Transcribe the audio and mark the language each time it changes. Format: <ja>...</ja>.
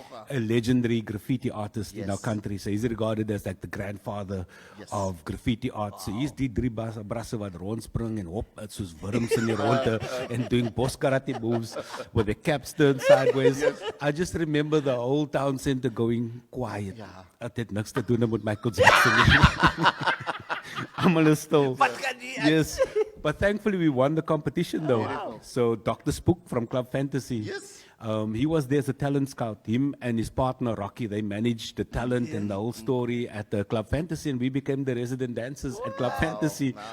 <en>a legendary graffiti artist in our country. So he's regarded as like the grandfather of graffiti art. So he's</en> <af>die drie brasse wat rondspring en hop, soos wurms in die ronde</af> <en>and doing boss karate moves with the caps turned sideways. I just remember the whole town center going quiet.</en> <af>Het het niks te doen met Michael Jackson.</af> <en>I'm a still. Yes. But thankfully we won the competition though. So Dr. Spook from Club Fantasy. He was there as a talent scout. Him and his partner Rocky, they managed the talent and the whole story at the Club Fantasy, and we became the resident dancers at Club Fantasy.</en>